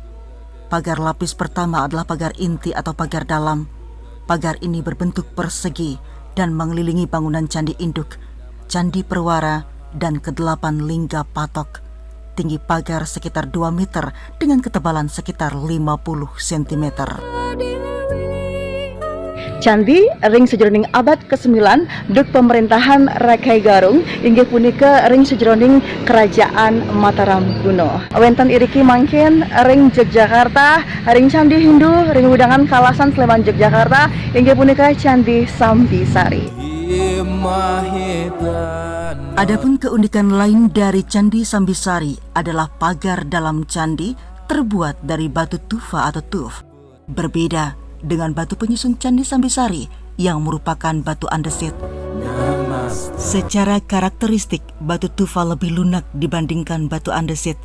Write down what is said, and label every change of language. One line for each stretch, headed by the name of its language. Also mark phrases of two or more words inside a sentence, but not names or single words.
Indonesian: Pagar lapis pertama adalah pagar inti atau pagar dalam. Pagar ini berbentuk persegi dan mengelilingi bangunan candi induk, candi perwara, dan ke-8 lingga patok. Tinggi pagar sekitar 2 meter dengan ketebalan sekitar 50 cm.
Balinese: Candi ring sejroning abad ke-9 duk pemerintahan Rakai Garung inggih punika ring sejroning kerajaan Mataram kuno. Wenten iriki mangkin ring Yogyakarta, ring Candi Hindu, ring Widangan Kalasan Sleman Yogyakarta inggih punika Candi Sambisari.
Indonesian: Adapun keunikan lain dari Candi Sambisari adalah pagar dalam candi terbuat dari batu tufa atau tuf. Berbeda dengan batu penyusun Candi Sambisari yang merupakan batu andesit. Secara karakteristik, batu tufa lebih lunak dibandingkan batu andesit.